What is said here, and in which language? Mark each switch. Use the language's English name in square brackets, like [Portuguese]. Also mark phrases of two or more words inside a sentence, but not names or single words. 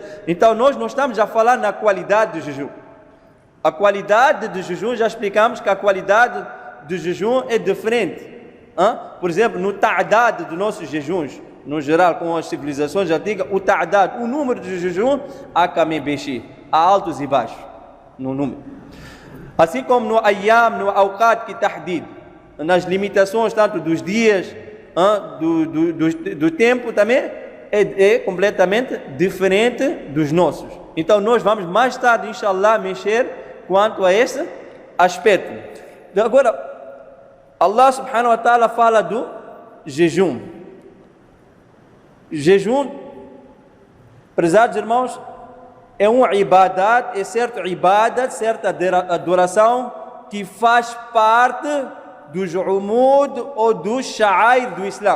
[Portuguese] Então nós não estamos a falar na qualidade do jejum. A qualidade do jejum, já explicamos que a qualidade do jejum é diferente. Por exemplo, no ta'dad dos nossos jejuns, no geral, com as civilizações antigas, o ta'dad, o número de jejum, há kamebeshi, há altos e baixos no número. Assim como no ayyam, no [Arabic] awqat ki tahdid, [Portuguese] nas limitações tanto dos dias do tempo também é completamente diferente dos nossos. Então nós vamos mais tarde, inshallah, mexer quanto a esse aspecto. Agora, [Arabic] Allah subhanahu wa ta'ala [Portuguese] fala do jejum. Jejum, prezados irmãos, é um ibadat, é certo ibadat, certa adoração que faz parte dos umud ou dos sha'air do Islã.